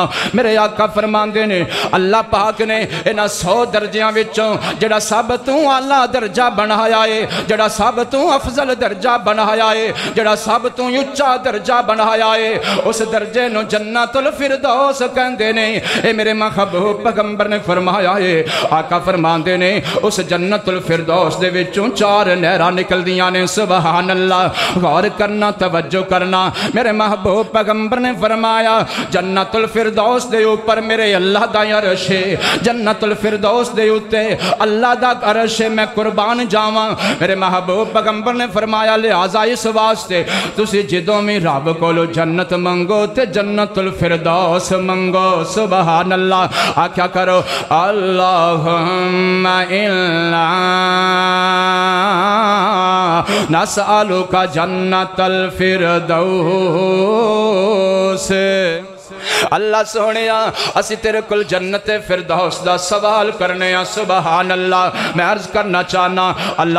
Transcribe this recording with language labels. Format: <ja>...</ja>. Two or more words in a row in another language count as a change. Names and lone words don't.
<pa>ਮੇਰੇ ਆਕਾ ਫ਼ਰਮਾਂਦੇ ਨੇ ਅੱਲ੍ਹਾ ਪਾਕ ਨੇ ਇਨ੍ਹਾਂ 100 ਦਰਜਿਆਂ ਵਿਚੋਂ ਜਿਹੜਾ ਸਭ ਤੋਂ ਆਲਾ ਦਰਜਾ ਬਣਾਇਆ ਹੈ, ਜਿਹੜਾ ਸਭ ਤੋਂ ਅਫ਼ਜ਼ਲ ਦਰਜਾ ਬਣਾਇਆ ਹੈ, ਜਿਹੜਾ ਸਭ ਤੋਂ ਉੱਚਾ ਦਰਜਾ ਬਣਾਇਆ ਹੈ, ਉਸ ਦਰਜੇ ਨੂੰ ਜੰਨਤੁਲ ਫ਼ਿਰਦੌਸ ਕਹਿੰਦੇ ਨੇ। ਐ ਮੇਰੇ ਮਹਿਬੂਬ ਪੈਗ਼ੰਬਰ ਨੇ ਫ਼ਰਮਾਇਆ ਹੈ, ਆਕਾ ਫ਼ਰਮਾਂਦੇ ਨੇ ਉਸ ਜੰਨਤੁਲ ਫ਼ਿਰਦੌਸ ਦੇ ਵਿਚੋਂ 4 ਨਹਿਰਾਂ ਨਿਕਲਦੀਆਂ ਨੇ।</pa> <ar>سبحان الله.</ar> <pa>ਗੌਰ ਕਰਨਾ, तवज्जो توجہ کرنا میرے محبوب پیغمبر نے فرمایا جنت الفردوس دے اوپر میرے اللہ دا عرش ہے جنت الفردوس دے اوتے اللہ دا عرش ہے میں قربان جاواں میرے محبوب پیغمبر نے فرمایا لہذا اس واسطے تسی جدوں میں رب کولو جنت منگو تے جنت الفردوس منگو</pa> <ar>سبحان اللہ</ar> <pa>آکھیا کرو</pa> <ar>اللہم انا نسألک جنت الفردوس</ar> <pa>اللہ سونیا اسی تیرے کل جنت فردوس دا سوال کرنے ہیں</pa> <ar>سبحان اللہ</ar> <pa>میں عرض کرنا چاہنا اللہ</pa>